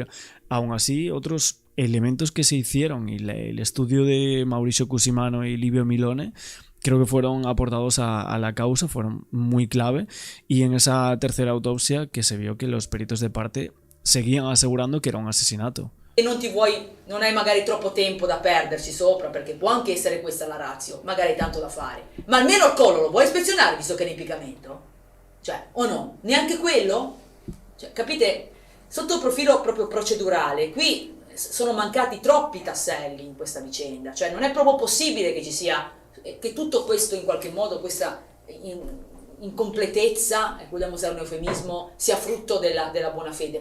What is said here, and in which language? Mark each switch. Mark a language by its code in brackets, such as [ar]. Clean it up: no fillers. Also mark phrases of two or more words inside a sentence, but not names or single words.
[es] Aún así, otros elementos que se hicieron y el estudio de Mauricio Cusimano y Livio Milone creo que fueron aportados a la causa, fueron muy clave, y en esa tercera autopsia que se vio que los peritos de parte seguían asegurando que era un asesinato. [it] E non hai magari troppo tempo da perderci sopra, perché può anche essere questa la ratio, magari tanto da fare, ma almeno il collo lo vuoi ispezionare visto che è un impiccamento? Cioè, o no? Neanche quello? Cioè, capite? Sotto il profilo proprio procedurale, qui sono mancati troppi tasselli in questa vicenda, cioè non è proprio possibile che ci sia, che tutto questo in qualche modo, questa incompletezza, vogliamo usare un eufemismo, sia frutto della buona fede.